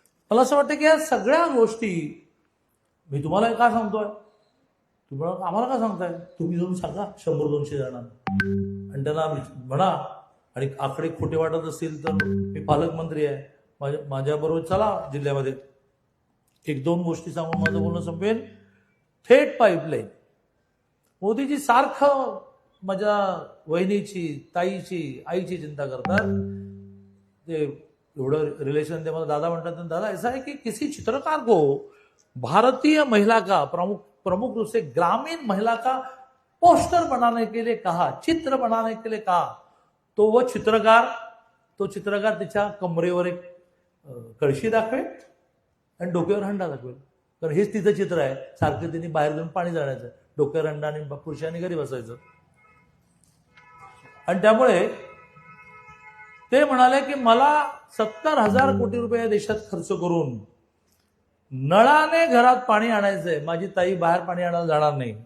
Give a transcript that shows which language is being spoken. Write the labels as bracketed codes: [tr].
[mr] मला असं वाटतं की या सगळ्या गोष्टी मी तुम्हाला का सांगतोय, तुम्हाला आम्हाला का सांगताय, तुम्ही जाऊन सांगा 100-200 जणांना आणि त्यांना म्हणा, आणि आकडे खोटे वाटत असतील तर मी पालकमंत्री आहे, माझ्याबरोबर चला जिल्ह्यामध्ये. 1-2 गोष्टी सांगून माझं बोलणं संपेल. थेट पाईपलाईन. मोदीजी सारखं माझ्या वहिनीची, ताईची, आईची चिंता करतात. ते एवढं रिलेशन ते मला दादा म्हणतात. [hi] दादा ऐसा है कि किसी चित्रकार को भारतीय महिला का प्रमुख प्रमुख रूप से ग्रामीण महिला का पोस्टर बनाने के लिए कहा, चित्र बनाने के लिए कहा, तो वो चित्रकार [mr] तिच्या कमरेवर एक कळशी दाखवेल आणि डोक्यावर हंडा दाखवेल. कारण हेच तिचं चित्र आहे. सारखं तिने बाहेर जाऊन पाणी जाण्याचं, डोक्यावर हंडा आणि पुरुषांनी घरी बसायचं. आणि त्यामुळे ते म्हणाले की मला 70,000 कोटी रुपये या देशात खर्च करून नळाने घरात पाणी आणायचंय, माझी ताई बाहेर पाणी आणायला जाणार नाही.